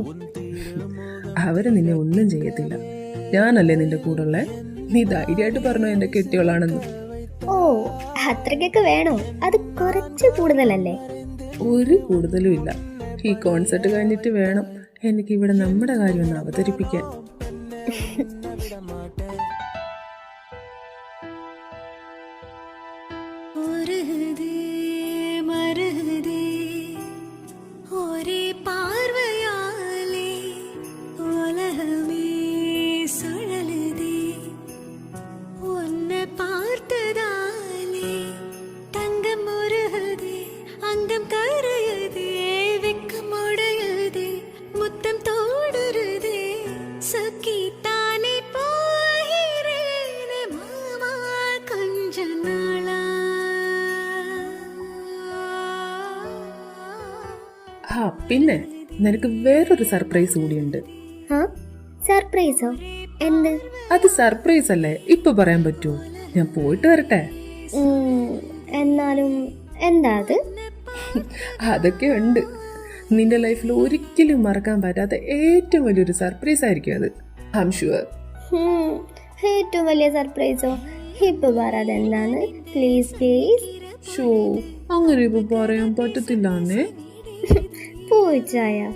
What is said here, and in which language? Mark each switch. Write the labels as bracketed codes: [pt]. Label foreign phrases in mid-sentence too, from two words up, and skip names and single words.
[ml] അവർ നിന്നെ ഒന്നും ചെയ്യത്തില്ല. ഞാനല്ലേ നിന്റെ കൂടെ ഉള്ളേ. നീ ധൈര്യമായിട്ട് പറഞ്ഞോ എൻ്റെ കെട്ടിയോളാണെന്ന്. ഓ, അത്രയ്ക്കൊക്കെ വേണോ? അത് കുറച്ച് കൂടുതലല്ലേ? ഒരു കൂടുതലും ഇല്ല. ഈ കോൺസെർട്ട് കഴിഞ്ഞിട്ട് വേണം എനിക്കിവിടെ നമ്മുടെ കാര്യം ഒന്ന് അവതരിപ്പിക്കാൻ. [ta] உருகுதே மருகுதே ஒரே பார்வையாலே உலகமே சுழலுதே உன்னை பார்த்ததாலே தங்கம் உருகுதே அங்கம் கரையுதே வெக்கம் உடையுதே முத்தம் தோடுருதே சக்கி தானே போகிறேனே மாமா கொஞ்ச நாளா. [ml] ആ പിന്നെ നിനക്ക് വേറൊരു സർപ്രൈസ് കൂടിയുണ്ട്. ആ, സർപ്രൈസോ? എന്ത്? അത് സർപ്രൈസ് അല്ലേ, ഇപ്പൊ പറയാൻ പറ്റുമോ? ഞാൻ പോയിട്ട് വരട്ടെ. എന്നാലും എന്താ അത്? അതൊക്കെ ഉണ്ട്. നിന്റെ ലൈഫിൽ ഒരിക്കലും മറക്കാൻ പറ്റാത്ത ഏറ്റവും വലിയൊരു സർപ്രൈസ് ആയിരിക്കും അത്. [en] I am sure. [ml] ഏറ്റവും വലിയ സർപ്രൈസോ? ഇപ്പൊ പറയാതെ എന്താണ്? [en] please please. [ml] ഷോ, അങ്ങനെ ഇപ്പൊ പറയാൻ പറ്റത്തില്ലാന്നേ. പോയിച്ചായ.